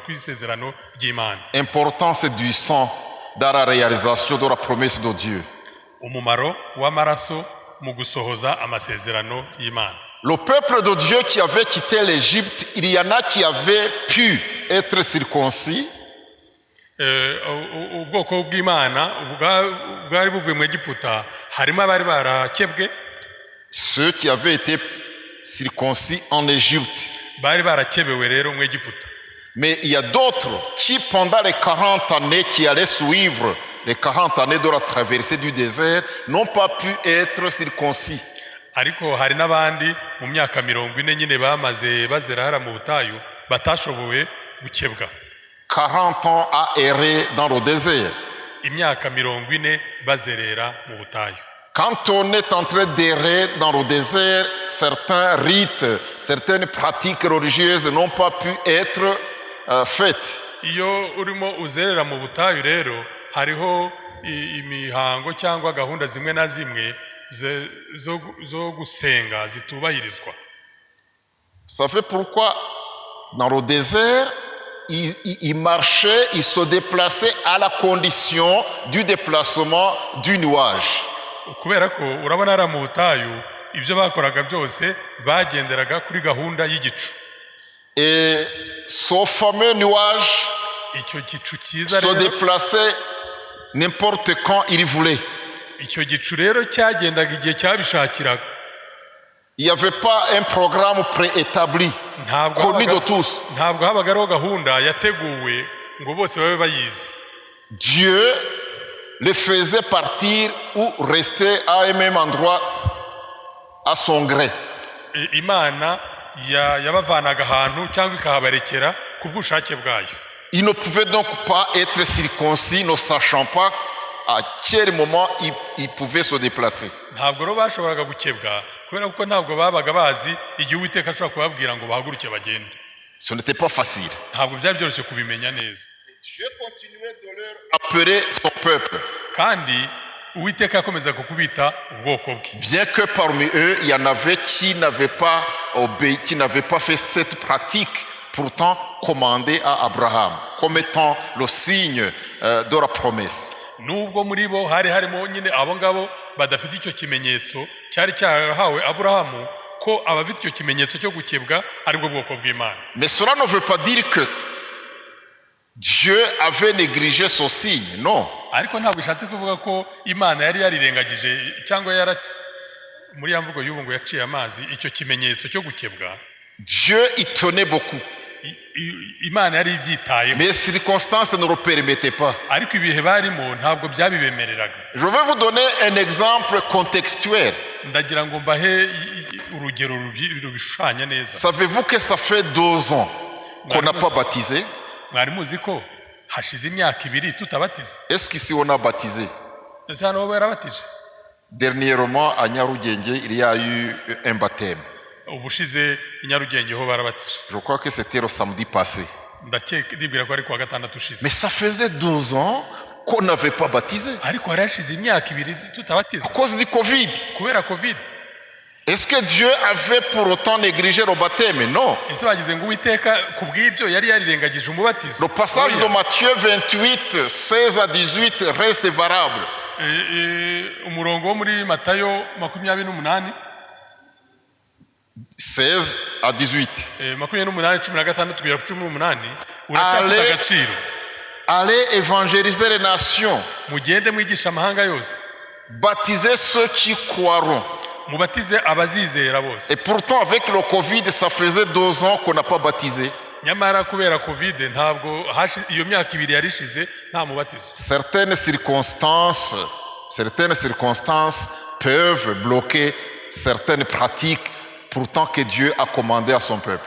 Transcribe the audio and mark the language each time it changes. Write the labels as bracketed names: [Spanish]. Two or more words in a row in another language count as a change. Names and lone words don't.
[French] Importance du sang dans la réalisation de la promesse de Dieu. [Kinyarwanda] umumaro w'amaraso mu gusohoza amasezerano y'Imana. [French] Le peuple de Dieu qui avait quitté l'Égypte, il y en a qui avaient pu être circoncis. [Kinyarwanda] Ubwoko bw'Imana bwari buvuye mu Egiputa harimo abari barakebwe. [French] Ceux qui avaient été circoncis en Égypte. [Kinyarwanda] Bari barakebewe rero mu Egiputa. [French] Mais il y a d'autres qui, pendant les 40 années qui allaient suivre, les 40 années de la traversée du désert, n'ont pas pu être circoncis. [Kinyarwanda] Ariko hari n'abandi mu myaka 40 nyine bamaze bazera hara mu butayu batashoboye gukebwa. [French] 40 ans à errer dans le désert. [Kinyarwanda] Imyaka 40 bazerera mu butayu. [French] Quand on est en train d'errer dans le désert, certains rites, certaines pratiques religieuses n'ont pas pu être faites. [Kinyarwanda] Iyo urimo uzerera mu butayu rero hariho imihango cyangwa gahunda zimwe na zimwe zo gusenga zitubahirizwa. [French] Ça fait pourquoi dans le désert il marchait, il se déplaçait à la condition du déplacement du nuage. [Kinyarwanda] Kubera ko urabona ara mu butayu ibyo bakoraga byose bagenderaga kuri gahunda y'igicu. [French] Et ce fameux nuage [Kinyarwanda] icyo gicu cyiza [French] se déplaçait n'importe quand il voulait. [Kinyarwanda] Icyo gicu rero cyagendaga igihe cyabishakiraga. [French] Il n'y avait pas un programme préétabli connu de tous. [Kinyarwanda] Ntabwo habagaraho gahunda yateguwe ngo bose babe bayizi. [French] Dieu les faisait partir ou rester à un même endroit à son gré. [Kinyarwanda] Imana yabavanaga ahantu cyangwa ikahabarekera ku bw'ubushake bwayo. [French] Il ne pouvait donc pas être circoncis ne sachant pas à quel moment il pouvait se déplacer. [Kinyarwanda] Ntabwo ro bashoboraga gukebwa kubera ko ntabwo babaga bazi igihe Uwiteka ashobora kubabwira ngo bahaguruke bagende. [French] Ce n'était pas facile. [Kinyarwanda] Ntabwo byari byoroshye kubimenya neza. [French] Dieu continuait de leur appeler son peuple. [Kinyarwanda] Kandi Uwiteka yakomezaga kubita ubwoko bwe. [French] Bien que parmi eux il y en avait qui n'avaient pas obéi, qui n'avaient pas fait cette pratique pourtant commandée à Abraham comme étant le signe de la promesse. [Kinyarwanda] Nubwo muri bo hari harimo nyine abo ngabo badafite icyo kimenyetso cyari cyarahawe Aburahamu ko abafite icyo kimenyetso cyo gukebwa ari bwo bwoko bw'Imana. [French] Mais cela ne veut pas dire que Dieu avait négligé ce signe, non. [Kinyarwanda] Ariko ntabwo bishatse kuvuga ko Imana yari yarirengagije cyangwa yara muri yamvugo y'ubu ngo yaciye amazi icyo kimenyetso cyo gukebwa. [French] Dieu y tenait beaucoup. [Kinyarwanda] Imana yari ibyitayeho. [French] Mais les circonstances ne le permettaient pas. [Kinyarwanda] Ariko ibihe barimo ntabwo byabibemereraga. [French] Je vais vous donner un exemple contextuel. [Kinyarwanda] Ndagira ngo mbahe urugero rubishanya neza. [French] Savez-vous que ça fait 2 ans qu'on n'a pas baptisé? [Kinyarwanda] Mwari muzi ko hashize imyaka 2 tutabatiza? [French] Est-ce qu'ici on a baptisé? [Kinyarwanda] Ese hano barabatije? [French] Dernièrement à Nyarugenge, il y a eu un baptême. [Kinyarwanda] Ubushize Nyarugenge ho barabatije. [French] Je crois que c'était le samedi passé. [Kinyarwanda] Ndakeka dibwira ko ari kwa gatandatu ushize. [French] Mais ça faisait 2 ans qu'on n'avait pas baptisé. [Kinyarwanda] Ariko harashize imyaka 2 tutabatiza. [French] À cause du Covid. [Kinyarwanda] Kubera Covid. [French] Est-ce que Dieu avait pour autant négligé le baptême? Non. [Kinyarwanda] Ese bagize ngo Uwiteka kubw'ibyo yari yarirengagije umubatizo. [French] Le passage de Matthieu 28, 16 à 18 reste valable. [Kinyarwanda] Umurongo wo muri Matayo 28 [French] 16 à 18. 28 Allez évangéliser les nations. [Kinyarwanda] Mugende mwigisha amahanga yose. [French] Baptisez ceux qui croiront. [Kinyarwanda] Mubatize abazizera bose. [French] Et pourtant avec le Covid ça faisait 2 ans qu'on n'a pas baptisé. [Kinyarwanda] Nyamara kubera Covid ntabwo iyo myaka 2 yarishize nta mubatizo. [French] Certaines circonstances peuvent bloquer certaines pratiques pourtant que Dieu a commandé à son peuple.